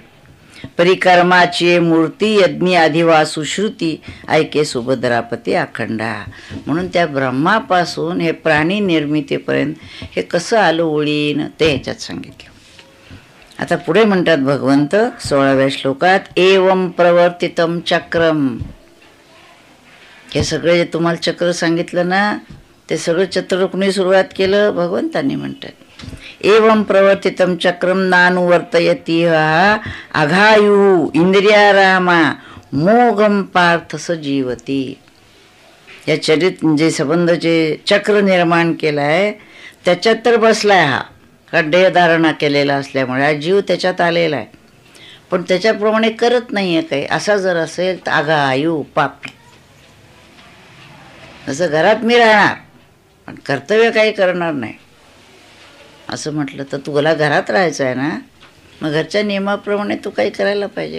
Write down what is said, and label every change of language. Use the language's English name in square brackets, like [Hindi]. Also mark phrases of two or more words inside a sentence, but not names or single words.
[Marathi] परिकर्माची मूर्ती यज्ञी अधिवासु श्रुती, ऐके सुभद्रापती अखंडा. म्हणून त्या ब्रह्मापासून हे प्राणी निर्मितीपर्यंत हे कसं आलं ओळीनं, ते ह्याच्यात सांगितलं. आता पुढे म्हणतात भगवंत 16व्या श्लोकात, [Sanskrit] एवं प्रवर्तितम चक्रम. [Marathi] हे सगळे जे तुम्हाला चक्र सांगितलं ना, ते सगळं चक्र कुणी सुरुवात केलं? भगवंतांनी म्हणतात. [Sanskrit] एवं प्रवर्तितम चक्रम नानुवर्तयती अघायु इंद्रियारामा मोगम पार्थ स जीवती. [Marathi] या जे संबंधाचे चक्र निर्माण केलं आहे त्याच्यात तर बसलाय हा, का देहधारणा केलेला असल्यामुळे हा जीव त्याच्यात आलेला आहे. पण त्याच्याप्रमाणे करत नाही आहे काही. असा जर असेल तर अघायु पापी. जसं घरात मी राहणार पण कर्तव्य काही करणार नाही असं म्हटलं तर तुला घरात राहायचं आहे ना, मग घरच्या नियमाप्रमाणे तू काही करायला पाहिजे.